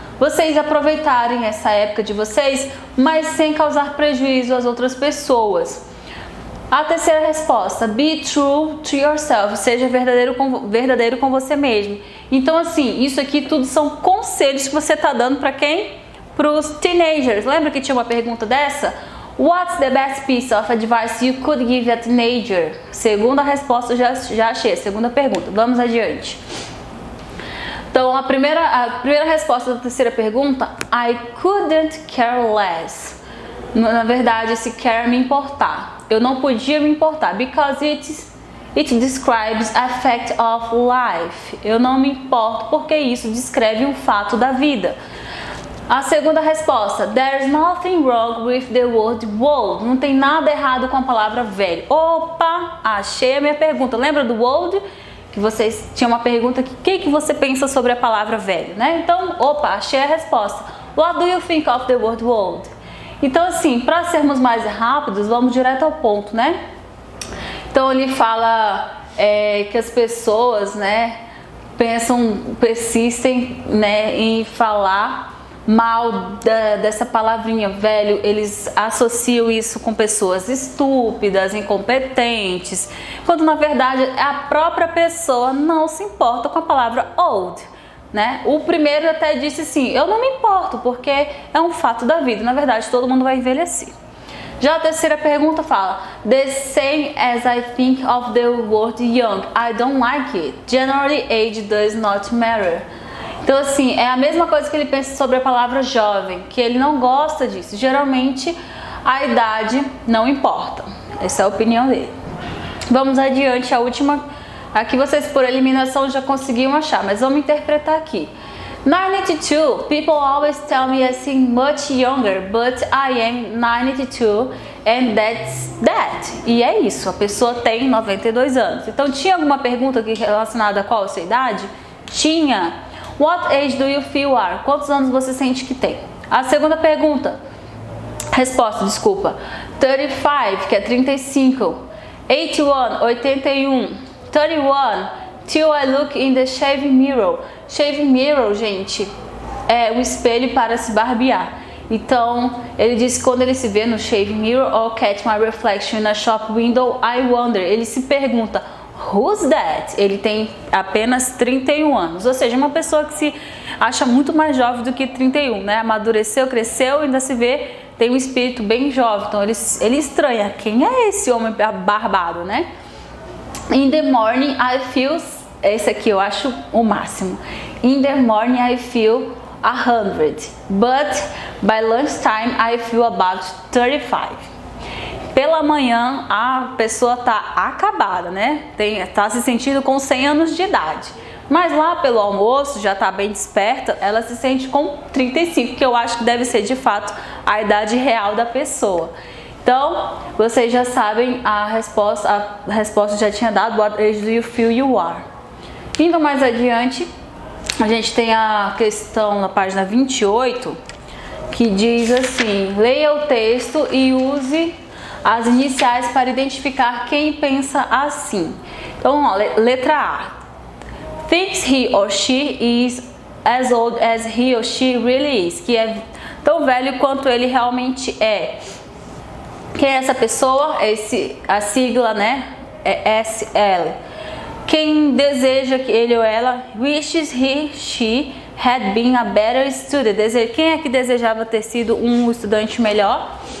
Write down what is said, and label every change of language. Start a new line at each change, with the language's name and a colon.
Portuguese: Vocês aproveitarem essa época de vocês, mas sem causar prejuízo às outras pessoas. A terceira resposta,
English: be true to yourself,
Portuguese: seja verdadeiro com você mesmo. Então, assim, isso aqui tudo são conselhos que você está dando para quem? Para os teenagers. Lembra que tinha uma pergunta dessa?
English: What's the best piece of advice you could give a teenager?
Portuguese: Segunda resposta, já achei, segunda pergunta. Vamos adiante. Então, a primeira resposta da terceira pergunta,
English: I couldn't care less.
Portuguese: Na verdade, esse care me importar. Eu não podia me importar,
English: because it describes a fact of life.
Portuguese: Eu não me importo porque isso descreve um fato da vida. A segunda resposta,
English: there's nothing wrong with the word old.
Portuguese: Não tem nada errado com a palavra velho. Opa, achei a minha pergunta. Lembra do old? Que vocês tinham uma pergunta que o que você pensa sobre a palavra velho, né? Então, opa, achei a resposta.
English: What do you think of the word old?
Portuguese: Então, assim, para sermos mais rápidos, vamos direto ao ponto, né? Então, ele fala que as pessoas, né, persistem, né, em falar mal dessa palavrinha velho. Eles associam isso com pessoas estúpidas, incompetentes, quando na verdade a própria pessoa não se importa com a palavra old, né? O primeiro até disse assim, eu não me importo porque é um fato da vida, na verdade todo mundo vai envelhecer. Já a terceira pergunta fala,
English: the same as I think of the word young, I don't like it, generally age does not matter.
Portuguese: Então, assim, é a mesma coisa que ele pensa sobre a palavra jovem, que ele não gosta disso. Geralmente, a idade não importa. Essa é a opinião dele. Vamos adiante, a última. Aqui vocês, por eliminação, já conseguiam achar, mas vamos interpretar aqui. 92.
English: People always tell me I seem much younger, but I am 92 and that's that.
Portuguese: E é isso, a pessoa tem 92 anos. Então, tinha alguma pergunta aqui relacionada a qual a sua idade? Tinha.
English: What age do you feel are?
Portuguese: Quantos anos você sente que tem? A segunda pergunta, resposta, desculpa. 35, que é 35. 81, 81.
English: 31, till I look in the shaving mirror. Shaving mirror,
Portuguese: gente, é o espelho para se barbear. Então, ele disse que quando ele se vê no
English: shave mirror or catch my reflection in a shop window, I wonder.
Portuguese: Ele se pergunta,
English: who's that?
Portuguese: Ele tem apenas 31 anos, ou seja, uma pessoa que se acha muito mais jovem do que 31, né? Amadureceu, cresceu, ainda se vê, tem um espírito bem jovem. Então, ele estranha, quem é esse homem barbado, né?
English: In the morning, I feel...
Portuguese: Esse aqui eu acho o máximo.
English: In the morning, I feel 100, but by lunchtime I feel about 35.
Portuguese: Pela manhã a pessoa tá acabada, né? Tá se sentindo com 100 anos de idade. Mas lá pelo almoço, já tá bem desperta, ela se sente com 35, que eu acho que deve ser de fato a idade real da pessoa. Então, vocês já sabem a resposta já tinha dado,
English: what age do you feel you are?
Portuguese: Indo mais adiante, a gente tem a questão na página 28, que diz assim, leia o texto e use as iniciais para identificar quem pensa assim. Então, ó, letra A.
English: Thinks he or she is as old as he or she really is.
Portuguese: Que é tão velho quanto ele realmente é. Quem é essa pessoa? A sigla, né? É SL. Quem deseja que ele ou ela,
English: wishes he, she had been a better student.
Portuguese: Quem é que desejava ter sido um estudante melhor?